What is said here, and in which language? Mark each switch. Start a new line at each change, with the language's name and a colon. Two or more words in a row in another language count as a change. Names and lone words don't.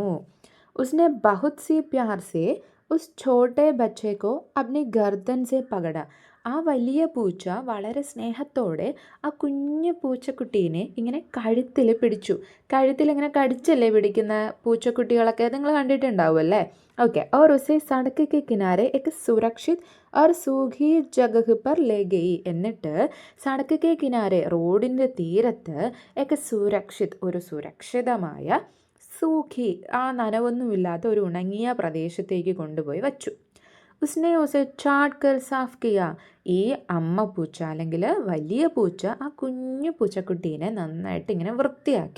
Hindi: उसने बहुत सी प्यार से उस छोटे बच्चे को अपनी गर्दन से पकड़ा.
Malayalam: ആ വലിയ പൂച്ച വളരെ സ്നേഹത്തോടെ ആ കുഞ്ഞു പൂച്ചക്കുട്ടീനെ ഇങ്ങനെ കഴുത്തിൽ പിടിച്ചു. കഴുത്തിൽ ഇങ്ങനെ കടിച്ചല്ലേ പിടിക്കുന്ന പൂച്ചക്കുട്ടികളൊക്കെ നിങ്ങൾ കണ്ടിട്ടുണ്ടാവും അല്ലേ? ഓക്കെ,
Hindi: और उसे सड़क के किनारे एक सुरक्षित और सूखी जगह पर ले गई.
Malayalam: എന്നിട്ട്
Hindi: सड़क के किनारे,
Malayalam: റോഡിൻ്റെ തീരത്ത്, ഒക്കെ സുരക്ഷിത്, ഒരു സുരക്ഷിതമായ, സൂഖി, ആ നനവൊന്നുമില്ലാത്ത ഒരു ഉണങ്ങിയ പ്രദേശത്തേക്ക് കൊണ്ടുപോയി വച്ചു.
Hindi: उसने उसे चाट कर साफ किया.
Malayalam: ഈ അമ്മ പൂച്ച അല്ലെങ്കിൽ വലിയ പൂച്ച ആ കുഞ്ഞു പൂച്ചക്കുട്ടീനെ നന്നായിട്ട് ഇങ്ങനെ വൃത്തിയാക്കി.